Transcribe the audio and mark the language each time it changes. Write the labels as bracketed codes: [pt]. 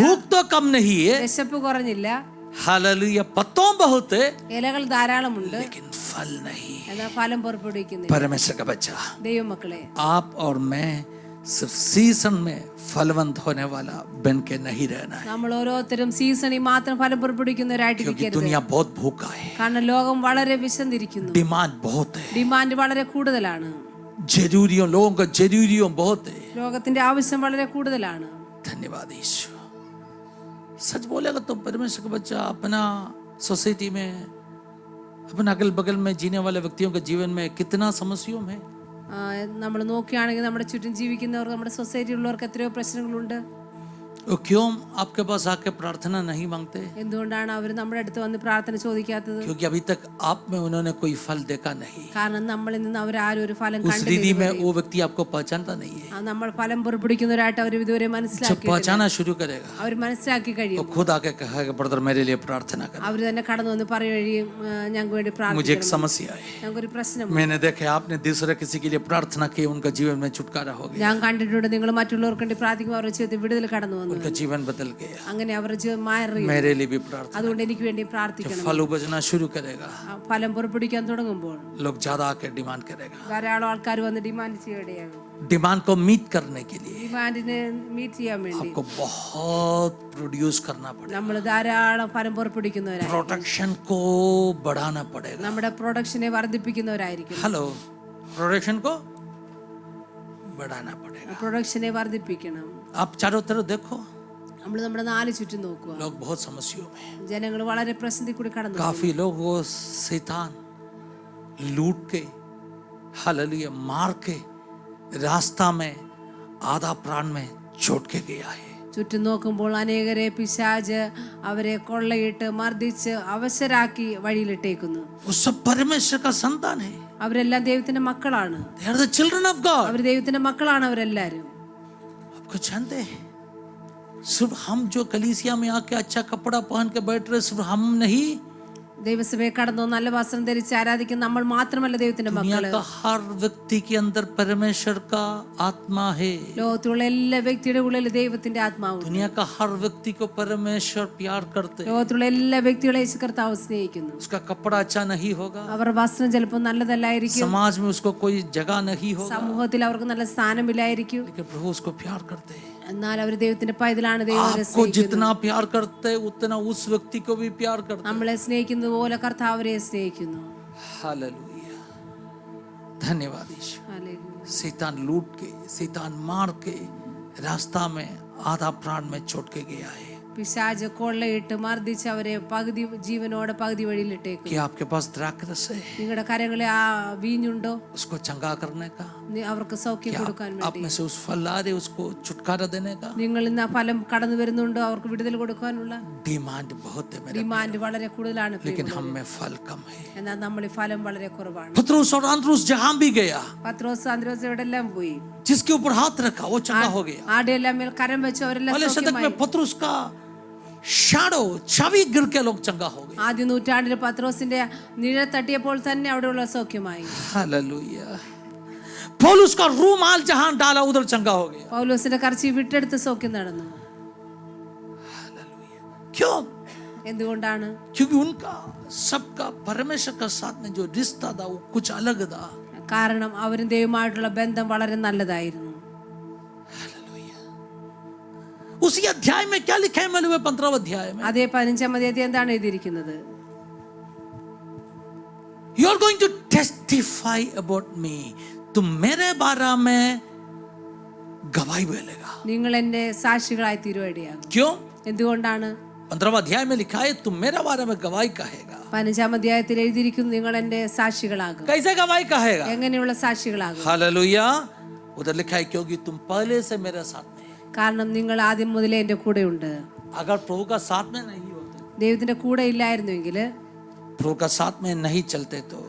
[hi] भूख तो कम नहीं है, [ml] വിശപ്പ് കുറഞ്ഞില്ല, [hi] हालेलुया पत्तों बहुत है, [ml] ഇലകൾ ധാരാളമുണ്ട്, [hi] लेकिन फल नहीं। [ml] എന്നാൽ ഫലം പുറപ്പെടുവിക്കുന്നില്ല. [hi] परमेश्वर का बच्चा, [ml] ദൈവമക്കളെ, [hi] आप और मैं सिर्फ सीजन में फलवंत होने वाला बन के नहीं रहना है, [ml] നമ്മൾ ഓരോരുത്തരും സീസണിൽ മാത്രം ഫലം പുറപ്പെടുവിക്കുന്നവരായിട്ട് [hi] क्योंकि [ml] ഇരിക്കരുത്. [hi] दुनिया बहुत भूखा है, [ml] കാരണം ലോകം വളരെ വിശന്നിരിക്കുന്നു, [hi] डिमांड बहुत है, [ml] ഡിമാൻഡ് വളരെ കൂടുതലാണ്, [hi] जरूरियों लोगों का जरूरियों बहुत है। [ml] ലോകത്തിന്റെ ആവശ്യം വളരെ കൂടുതലാണ്. [hi] धन्यवाद यीशु। सच बोलेगा तो परमेश्वर का बच्चा अपना सोसाइटी में, अपने अगल बगल में जीने वाले व्यक्तियों के जीवन में कितना समस्याओं में [ml] നമ്മൾ നോക്കുകയാണെങ്കിൽ നമ്മുടെ ചുറ്റും ജീവിക്കുന്നവർ, നമ്മുടെ സൊസൈറ്റിയിലുള്ളവർക്ക് എത്രയോ പ്രശ്നങ്ങളുണ്ട്. [hi] वो क्यों आपके पास आके प्रार्थना नहीं मांगते? [ml] എന്തുകൊണ്ടാണ് അവർ നമ്മുടെ അടുത്ത് വന്ന് പ്രാർത്ഥന ചോദിക്കാത്തത്? [hi] क्योंकि अभी तक आप में उन्होंने कोई फल देखा नहीं। [ml] കാരണം നമ്മളിൽ നിന്ന് അവരാരും ഒരു ഫലം [hi] उस रीति में [ml] കണ്ടില്ല. [hi] वो व्यक्ति आपको पहचानता नहीं है। [ml] നമ്മൾ ഫലം പുറപ്പെടുവിക്കുന്നവരായിട്ട് അവർ ഇതുവരെ [hi] जब [ml] മനസ്സിലാക്കി [hi] पहचाना शुरू करेगा [ml] അവർ മനസ്സിലാക്കി [hi] वो [ml] കഴിയും. [hi] खुद आके कहेगा ब्रदर मेरे लिए प्रार्थना करें, [ml] അവർ തന്നെ കടന്നു വന്ന് പറയുകയും ഞങ്ങൾക്ക് വേണ്ടി [hi] मुझे एक [ml] പ്രാർത്ഥിക്കണം, [hi] समस्या है, [ml] ഞങ്ങൾക്കൊരു പ്രശ്നം. [hi] मैंने देखा आपने दूसरे किसी के लिए प्रार्थना की, उनका जीवन में छुटकारा हो गया, [ml] ഞാൻ കണ്ടിട്ടുണ്ട് നിങ്ങൾ മറ്റുള്ളവർക്ക് വേണ്ടി പ്രാർത്ഥിക്കുമ്പോൾ അവരുടെ ജീവിതത്തിൽ വിടുതൽ കടന്നു വന്നു. [hi] उनका जीवन बदल गया। [ml] അങ്ങനെ അവരുടെ ജീവിതം മാറി. [hi] मेरे लिए भी प्रार्थना। [ml] അതുകൊണ്ട് എനിക്ക് വേണ്ടി പ്രാർത്ഥിക്കണം. [hi] फल उपजना शुरू करेगा, [ml] ഫലം പുറപ്പെടുവിക്കാൻ തുടങ്ങുമ്പോൾ [hi] लोग ज्यादा आके डिमांड करेगा। [ml] ധാരാളം ആൾക്കാർ വന്ന് ഡിമാൻഡ് ചെയ്യടെയാകും. [hi] डिमांड को मीट करने के लिए [ml] ഡിമാൻഡിനെ മീറ്റ് ചെയ്യാൻ വേണ്ടി [hi] आपको बहुत प्रोड्यूस करना पड़ेगा, [ml] നമ്മൾ ധാരാളം ഫലം പുറപ്പെടുവിക്കുന്നവരായിരിക്കും. [hi] प्रोडक्शन को बढ़ाना पड़ेगा। [ml] നമ്മുടെ പ്രൊഡക്ഷനെ വർദ്ധിപ്പിക്കുന്നവരായിരിക്കും. [hi] हेलो, प्रोडक्शन को बढ़ाना पड़ेगा। [ml] പ്രൊഡക്ഷനെ വർദ്ധിപ്പിക്കണം. [hi] आप चारों तरफ देखो, [ml] നമ്മൾ നമ്മുടെ നാല് ചുറ്റും നോക്കുക. [hi] लोग बहुत समस्याओं में, [ml] ജനങ്ങൾ വളരെ പ്രസിദ്ധി കൂടി കടന്നു. [hi] काफी लोग वो शैतान लूट के, हालेलुया, मार के रास्ता में आधा प्राण में छोड़ के गया है। [ml] ചുറ്റും നോക്കുമ്പോൾ അനേകരെ പിശാച് അവരെ കൊള്ളയിട്ട് മർദ്ദിച്ച് അവശരാക്കി വഴിയിലിട്ടേക്കുന്നു. [hi] वो सब परमेश्वर का संतान है, [ml] അവരെല്ലാം ദൈവത്തിന്റെ മക്കളാണ്. [en] they are the children of God। [ml] അവർ ദൈവത്തിന്റെ മക്കളാണ് അവരെല്ലാരും. [hi] आपको जानते हैं, सिर्फ हम जो कलीसिया में आके अच्छा कपड़ा पहन के बैठ रहे, सिर्फ हम नहीं, [ml] ദൈവസഭയെ കടന്നു നല്ല വസ്ത്രം ധരിച്ച് ആരാധിക്കുന്ന നമ്മൾ മാത്രമല്ല ദൈവത്തിന്റെ [hi] दुनिया [ml] മക്കള്. [hi] का हर व्यक्ति के अंदर परमेश्वर का आत्मा है। [ml] ലോകത്തിലുള്ള എല്ലാ വ്യക്തിയുടെ ഉള്ളിൽ ദൈവത്തിന്റെ ആത്മാവ്. [hi] दुनिया का हर व्यक्ति को परमेश्वर प्यार करते हैं। [ml] ലോകത്തിലുള്ള എല്ലാ വ്യക്തികളെ യേശു കർത്താവ് സ്നേഹിക്കുന്നു. [hi] उसका कपड़ा अच्छा नहीं होगा, [ml] അവർ വസ്ത്രം ചിലപ്പോൾ നല്ലതല്ലായിരിക്കും, [hi] समाज में उसको कोई जगह नहीं होगा, [ml] സമൂഹത്തിൽ അവർക്ക് നല്ല സ്ഥാനമില്ലായിരിക്കും. [hi] लेकिन प्रभु उसको प्यार करते हैं। [ml] എന്നാൽ അവർ ദൈവത്തിന്റെ പൈതലാണ്. ദൈവം [hi] आपको जितना प्यार करते हैं उतना उस व्यक्ति को भी प्यार करते हैं। [ml] നമ്മളെ സ്നേഹിക്കുന്നത് പോലെ കർത്താവ് അവരെ സ്നേഹിക്കുന്നു. [hi] हालेलुया, धन्यवाद यीशु। [ml] ഹല്ലേലൂയ. [hi] शैतान लूट के, शैतान मार के रास्ता में आधा प्राण में छोड़ के गया है। [ml] പിശാച് കൊള്ളയിട്ട് മർദ്ദിച്ച് അവരെ പകുതി ജീവനോടെ പകുതി വഴിയിലിട്ടേക്കും. [hi] क्या आपके पास द्राक्षरस है? [ml] നിങ്ങളുടെ കരങ്ങളെ ആ വീഞ്ഞുണ്ടോ? [hi] उसको चंगा करने का? [ml] അവർക്ക് സൗഖ്യം കൊടുക്കാൻ [hi] आप [ml] വേണ്ടി [hi] में से उस फल आ रहे उसको छुटकारा देने का? [ml] നിങ്ങൾ ഇന്ന് ആ ഫലം കടന്നു വരുന്നുണ്ടോ? അവർക്ക് വിടുതൽ കൊടുക്കാനുള്ള [hi] डिमांड बहुत है मेरे, [ml] ഡിമാൻഡ് വളരെ കൂടുതലാണ്. [hi] लेकिन हम में फल कम है। [ml] എന്നാൽ നമ്മൾ ഈ ഫലം വളരെ കുറവാണ്. [hi] पतरस और अंद्रुस जहां भी गया, [ml] പത്രോസ് അന്ത്രോസ് എവിടെല്ലാം പോയി, [hi] जिसके ऊपर हाथ रखा वो चंगा हो गया। [ml] ആടെ എല്ലാം മേൽ കരം വെച്ച് അവരെല്ലാം [hi] पहले शतक [ml] സൗഖ്യമായി. [hi] में पतरस का ഷാഡോ छवि गिर के लोग चंगा हो गए। [ml] ആദ്യ നൂറ്റാണ്ടിൽ പത്രോസിന്റെ നിഴൽ തട്ടിയപ്പോൾ തന്നെ അവിടെയുള്ള സൗഖ്യമായി. [hi] हालेलुया। पौलुस का रूमाल जहां डाला उधर चंगा हो गया। [ml] പൗലോസിന്റെ കർച്ചി വിട്ടെടുത്ത് സൗഖ്യം നടന്നു. [hi] क्यों? [ml] എന്തുകൊണ്ടാണ്? [hi] क्योंकि उनका सबका परमेश्वर का साथ में जो रिश्ता था वो कुछ अलग था। [ml] കാരണം അവരും ദൈവമായിട്ടുള്ള ബന്ധം വളരെ നല്ലതായിരുന്നു. [hi] उसी अध्याय में क्या लिखा है? मैंने 15 अध्याय में [ml] അതേ 15-ാം അധ്യായത്തിൽ എന്താണ് എഴുതിയിരിക്കുന്നത്? [en] You are going to testify about me. [hi] तुम मेरे बारे में गवाही बोलेगा। [ml] നിങ്ങൾ എന്റെ സാക്ഷികളായി തീരുവടിയാകും. [hi] क्यों? [ml] എന്തുകൊണ്ടാണ്? [hi] 15 अध्याय में लिखा है तुम मेरे बारे में गवाही कहेगा। [ml] 15-ാം അധ്യായത്തിൽ എഴുതിയിരിക്കുന്നു നിങ്ങൾ എന്റെ സാക്ഷികളാകും. [hi] कैसे गवाही कहेगा? [ml] എങ്ങനെയുള്ള സാക്ഷികളാകും? [hi] हालेलुया। उधर लिखा है क्योंकि तुम पहले से मेरे साथ में। [ml] കാരണം നിങ്ങൾ ആദ്യം മുതലേ എന്റെ കൂടെ ഉണ്ട്. [hi] अगर प्रभु का साथ में नहीं होते, [ml] ദൈവത്തിന്റെ കൂടെ ഇല്ലായിരുന്നെങ്കിൽ, [hi] प्रभु का साथ में नहीं चलते तो